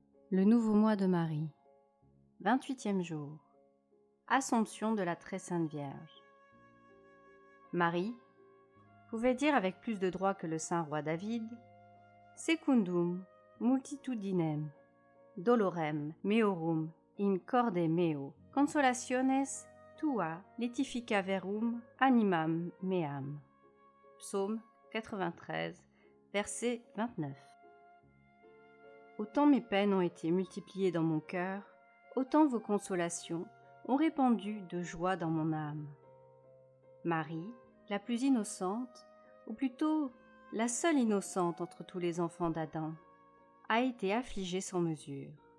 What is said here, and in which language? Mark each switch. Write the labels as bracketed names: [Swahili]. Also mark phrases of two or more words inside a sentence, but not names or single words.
[French] Le nouveau mois de Marie. 28e jour. Assomption de la Très Sainte Vierge. Marie pouvait dire avec plus de droit que le saint roi David « [Latin] Secundum multitudinem, dolorem meorum in corde meo, consolationes tua letifica verum animam meam [French] » Psaume 93, verset 29. Autant mes peines ont été multipliées dans mon cœur, autant vos consolations ont répandu de joie dans mon âme. Marie, la plus innocente, ou plutôt la seule innocente entre tous les enfants d'Adam, a été affligée sans mesure.